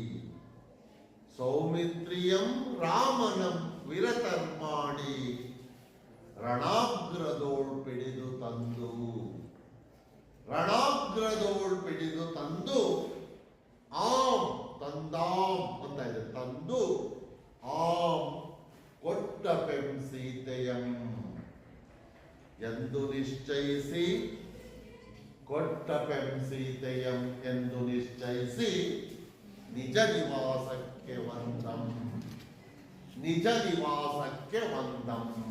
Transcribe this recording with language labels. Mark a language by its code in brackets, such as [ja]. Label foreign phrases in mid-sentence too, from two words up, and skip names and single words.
[kn] ಸೌಮಿತ್ರಿಯಂ ರಾಮನಂ ವಿರತರ್ಮಾಡಿ ರಣಾಗ್ರದೋಳ್ ಪಿಡಿದು ತಂದು, ರಣಾಗ್ರದೋಳ್ ಪಿಡಿದು ತಂದು ಆಂ ತಂದಾಂ ಅಂತ ಇದೆ, ತಂದು ಆಂ ಕೊಟ್ಟ ಪೆಂ ಸೀತೆಯಂ ಎಂದು ನಿಶ್ಚಯಿಸಿ, ಕೊಟ್ಟ ಪೆಂ ಸೀತೆಯಂ ಎಂದು ನಿಶ್ಚಯಿಸಿ ನಿಜ ನಿವಾಸಕ್ಕೆ ವಂದಂ, ನಿಜ ನಿವಾಸಕ್ಕೆ ವಂದಂ.